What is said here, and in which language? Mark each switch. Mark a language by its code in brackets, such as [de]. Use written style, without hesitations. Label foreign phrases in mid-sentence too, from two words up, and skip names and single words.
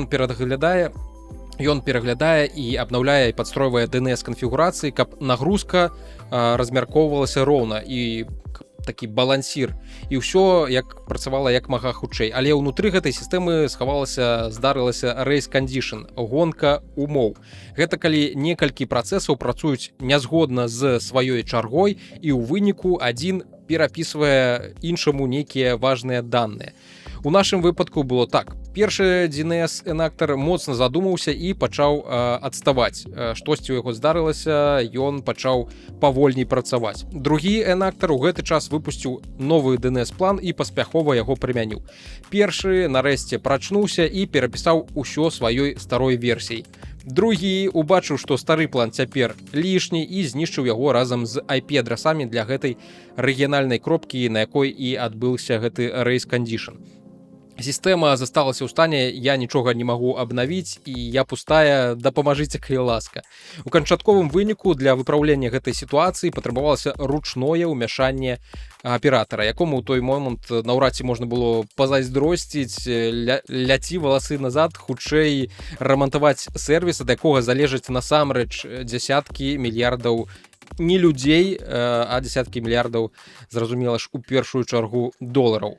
[be] Ён перадаглядае Ён пераглядае і абнаўляе і падстройвае DNS канфігурацыі, каб нагрузка размяркоўвалася роўна і такі балансір, і ўсё як працавала як мага хутчэй. Але ўнутры гэтай сістэмы здарылася [en] race condition, [be] гонка умоў. Гэта калі некалькі працэсаў працуюць нязгодна з сваёй чаргой, і ў выніку адзін перапісвае іншаму нейкія важныя даныя. У нашым выпадку было так. Першы DNS-энактар моцна задумаўся і пачаў адставаць. Штосьці ў яго здарылася, ён пачаў павольней працаваць. Другі энактар у гэты час выпусціў новы DNS-план і паспяхова яго прымяніў. Першы нарэшце прачнуўся і перапісаў усё сваёй старой версіяй. Другі убачыў, што стары план цяпер лішні і знішчыў яго разам з IP-адрасамі для гэтай рэгіянальнай кропкі, на якой і адбыўся гэты [en] race condition. [be] Сістэма засталася ў стане, я нічога не магу абнавіць, і я пустая, дапамажыце, калі ласка. У канчатковым выніку для выпраўлення гэтай сітуацыі патрабавалася ручное ўмяшанне аператара, якому ў той момант наўрад ці можна было пазайздросціць, ляці валасы назад, хутчэй рамантаваць сервіс, ад якога залежаць насамрэч дзясяткі мільярдаў не людзей, а дзесяткі мільярдаў, зразумела ж, у першую чаргу долараў.